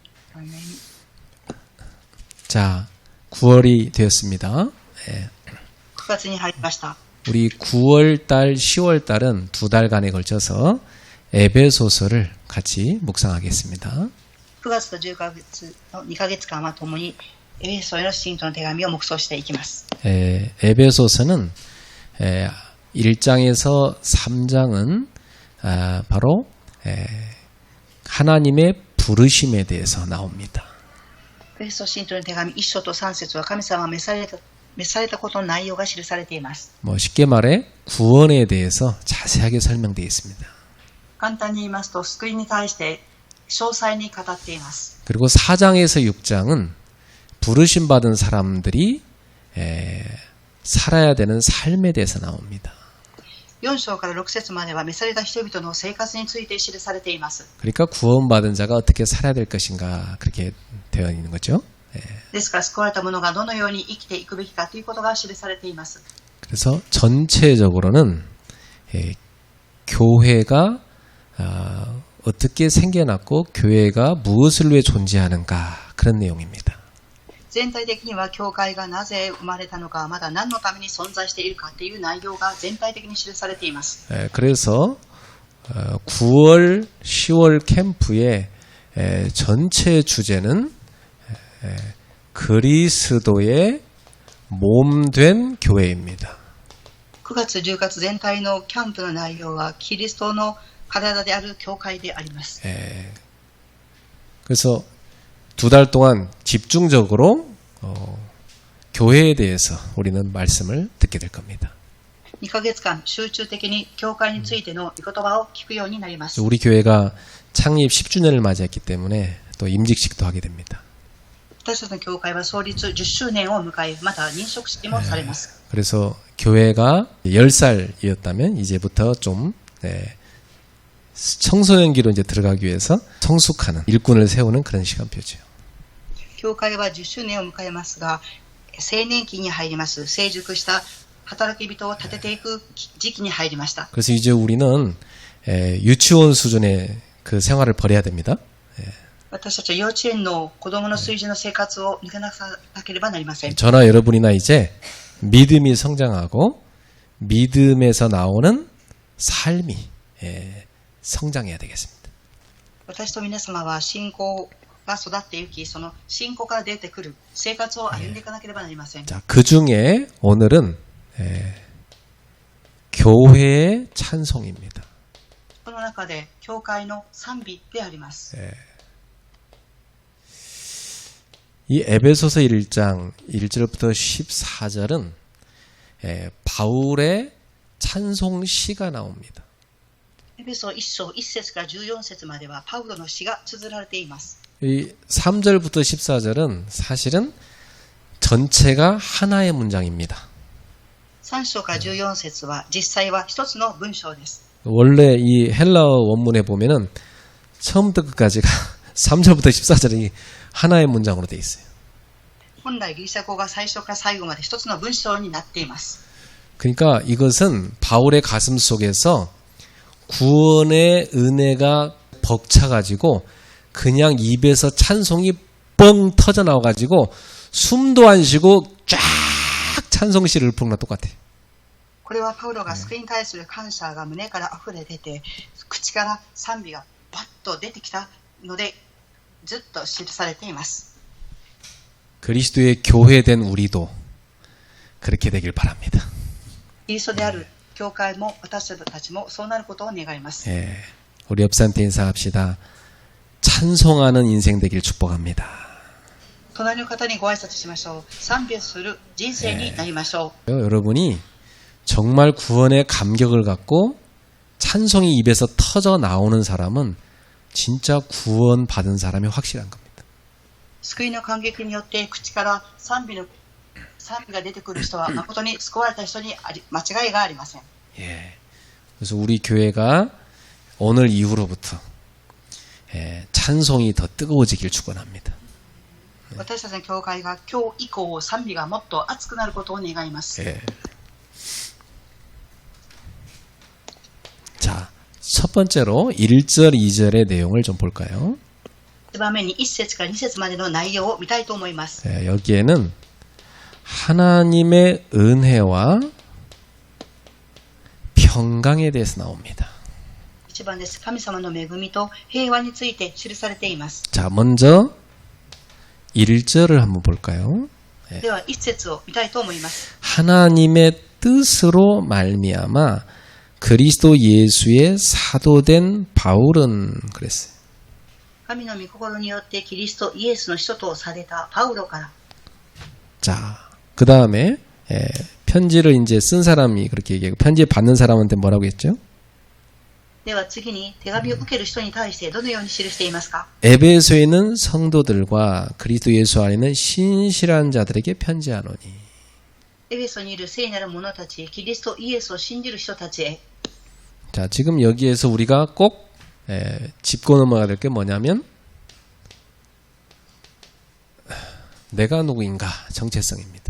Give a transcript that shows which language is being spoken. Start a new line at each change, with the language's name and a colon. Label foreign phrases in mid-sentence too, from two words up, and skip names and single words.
Korean: 자, 9월이 되었습니다. 예.
Japanese: 9 月に入りました。
Korean: 우리 9월달, 10월달은 두 달간에 걸쳐서 에베소서를 같이 묵상하겠습니다.
Japanese: 9 月と10月の2ヶ月間は共にエペソへの信徒の手紙を黙想していきます。
Korean: 에베소서는 1장에서 3장은 바로 하나님의 부르심에 대해서 나옵니다.
Japanese: エペソ信徒の手紙1章と3節は神様が召されたことの内容が記されています。
Korean: 쉽게 말해 구원에 대해서 자세하게 설명되어 있습니다.
Japanese: 簡単に言いますと、救いに対して詳細に語っています。
Korean: 그리고 4장에서 6장은 부르심 받은 사람들이 살아야 되는 삶에 대해서 나옵니다.
Japanese: 4 章から6節までは召された人々の生活について記されています。
Korean: 그러니까 구원받은 자가 어떻게 살아야 될 것인가 그렇게 되어 있는 거죠.
Japanese: ですから救われた者がどのように生きていくべきかということが記されています。
Korean: 그래서 전체적으로는 교회가 어떻게 생겨났고 교회가 무엇을 위해 존재하는가 그런 내용입니다.
Japanese: 全体的には教会がなぜ生まれたのか、まだ何のために存在しているかという内容が全体的に記されています。
Korean: 그래서 9월, 10월 캠프의 전체 주제는 그리스도의 몸된 교회입니다.
Japanese: 9 月、10月全体のキャンプの内容はキリストの体である教会であります。
Korean: 그래서 두 달 동안 집중적으로 교회에 대해서 우리는 말씀을 듣게 될 겁니다.
Japanese: 2 ヶ月間集中的に教会についての御言葉を聞くようになります。
Korean: 우리 교회가 창립 10주년을 맞이했기 때문에 또 임직식도 하게 됩니다.
Japanese: 私たちの教会は創立10周年を迎え、また認職式もされます。
Korean: 그래서 교회가 10살이었다면 이제부터 좀 청소년기로 이제 들어가기 위해서 성숙하는 일꾼을 세우는 그런 시간표죠.
Japanese: 教会は10周年を迎えますが、青年期に入ります。成熟した働き人を立てていく時期に入りました。
Korean: 그래서 이제 우리는 유치원 수준의 그 생활을 벌여야 됩니다.
Japanese: 私たちは幼稚園の子供の水準の生活を抜けなければなりません。
Korean: 저나 여러분이나 이제 믿음이 성장하고 믿음에서 나오는 삶이 성장해야 되겠습니다.
Japanese: 私と皆様は信仰が育っていき、その信仰から出てくる生活を歩んでいかなければなりません。
Korean: 자, 그 중에 오늘은 교회의 찬송입니다.
Japanese: この中で教会の賛美であります。
Korean: 이 에베소서 1장 1절부터 14절은 바울의 찬송시가 나옵니다.
Japanese: エペソ1章1節から14節まではパウロの詩が綴られています。
Korean: 이 3절부터 14절은 사실은 전체가 하나의 문장입니다.
Japanese: 3 章から14節は実際は一つの文章です。
Korean: 원래 이 헬라어 원문에 보면은 처음부터 끝까지가 3절부터 14절이 하나의 문장으로 되어 있어요.
Japanese: 本来ギリシャ語が最初から最後まで一つの文章になっています。
Korean: 그러니까 이것은 바울의 가슴 속에서 구원의 은혜가 벅차가지고 그냥 입에서 찬송이 뻥 터져 나와가지고 숨도 안 쉬고 쫙 찬송시를 부르는 것 똑같아요.
Japanese: これはパウロが救いに対する感謝が胸から溢れ出て、口から賛美がバッと出てきたのでずっと記されています。
Korean: 그리스도의 교회된 우리도 그렇게 되길 바랍니다.
Japanese: キリストである教会も私たちもそうなることを願います。
Korean: 우리 옆사람한테 인사합시다. 찬송하는 인생 되길 축복합니다.
Japanese: 隣の方にご挨拶しましょう。賛美する人生になりましょう。
Korean: 여러분이 정말 구원의 감격을 갖고 찬송이 입에서 터져 나오는 사람은 진짜 구원 받은 사람이 확실한 겁니다.
Japanese: 救いの感激によって口から賛美が出てくる人は誠に救われた人に間違いがありません。
Korean: 그래서 우리 교회가 오늘 이후로부터 찬송이 더 뜨거워지길 축원합니다.
Japanese: 私たちの教会が今日以降賛美がもっと熱くなることを願います。
Korean: 자, 첫 번째로 1절, 2절의 내용을 좀 볼까요?
Japanese: 1 番目に1節から2節までの内容を見たいと思います。
Korean: 여기에는 하나님의 은혜와 평강에 대해서 나옵니다.
Japanese: 1 番です。神様の恵みと平和について記されています。
Korean: 자, 먼저 1절을 한번 볼까요?
Japanese: では1節を見たいと思います。
Korean: 하나님의 뜻으로 말미암아 그리스도 예수의 사도된 바울은 그랬어요.
Japanese: 神の御心によってキリストイエスの使徒とされたパウロから。
Korean: 자, 그 다음에 편지를 이제 쓴 사람이 그렇게 얘기하고 편지 받는 사람한테 뭐라고 했죠?
Japanese: では次に手紙を受ける人に対してどのように記していますか？
Korean: 에베소에 있는 성도들과 그리스도 예수 안에 있는 신실한 자들에게 편지하노니.
Japanese: エペソにいる聖なる者たち、キリストイエスを信じる人たちへ。
Korean: 자, 지금 여기에서 우리가 꼭 짚고 넘어가야 될 게 뭐냐면 내가 누구인가 정체성입니다.